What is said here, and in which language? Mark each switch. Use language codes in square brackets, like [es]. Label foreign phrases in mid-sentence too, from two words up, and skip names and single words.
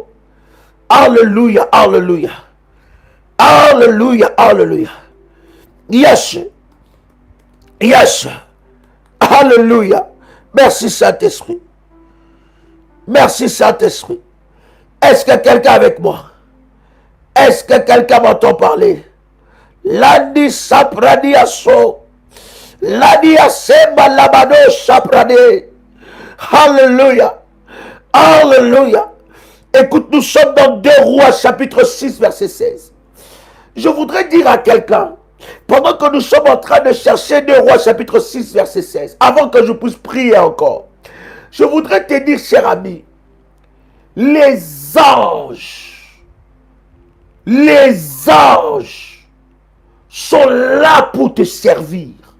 [fr] Alléluia, alléluia. Alléluia, alléluia. [en] Yes. Yes. [fr] Alléluia. Merci Saint-Esprit. Merci Saint-Esprit. Est-ce que quelqu'un avec moi? Est-ce que quelqu'un m'entend parler? Landi sapradiaso. Landi asemba labado saprade. Alléluia. Alléluia. Écoute, nous sommes dans 2 Rois chapitre 6 verset 16. Je voudrais dire à quelqu'un pendant que nous sommes en train de chercher 2 Rois chapitre 6 verset 16, avant que je puisse prier encore, je voudrais te dire, cher ami, les anges sont là pour te servir.